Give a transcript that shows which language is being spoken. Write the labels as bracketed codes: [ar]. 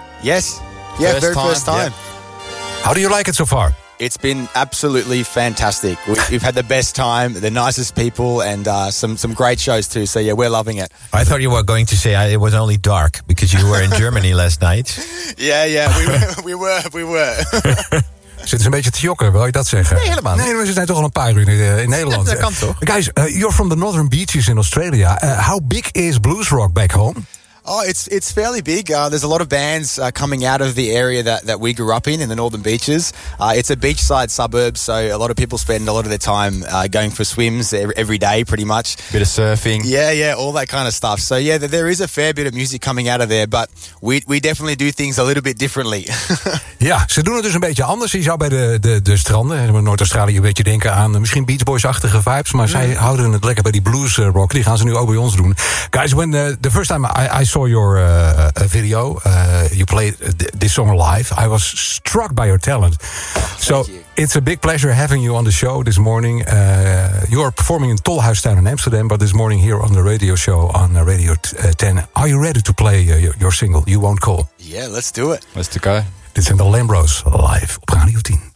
[en] Yes. Yeah, first very time. First time. Yep. How do you like it so far? It's been absolutely fantastic. We've had the best time, the nicest people, and some great shows too. So, yeah, we're loving it. I thought you were going to say it was only dark because you were in Germany last night. Yeah, we were. [nl] Zit eens een beetje te jokken, wil je dat zeggen? Nee, helemaal niet. Nee, maar ze zijn toch al een paar uur in Nederland. Dat kan toch? [en] Guys, you're from the Northern Beaches in Australia. How big is blues rock back home? Oh, it's fairly big. There's a lot of bands coming out of the area that we grew up in the Northern Beaches. It's a beachside suburb, so a lot of people spend a lot of their time going for swims every day, pretty much. Bit of surfing. Yeah, all that kind of stuff. So, yeah, there is a fair bit of music coming out of there, but we definitely do things a little bit differently. [nl] Ja, ze doen het dus een beetje anders. Je zou bij de stranden in Noord-Australië een beetje denken aan misschien Beach Boys-achtige vibes, maar zij houden het lekker bij die blues rock. Die gaan ze nu ook bij ons doen. [en] Guys, when the first time I saw your video, you played this song live, I was struck by your talent. So it's a big pleasure having you on the show this morning. You are performing in Tolhuistuin in Amsterdam, but this morning here on the radio show on Radio 10. Are you ready to play your single, You Won't Call? Yeah, let's do it. Let's go. [nl] Dit zijn de Lambros live op Radio 10.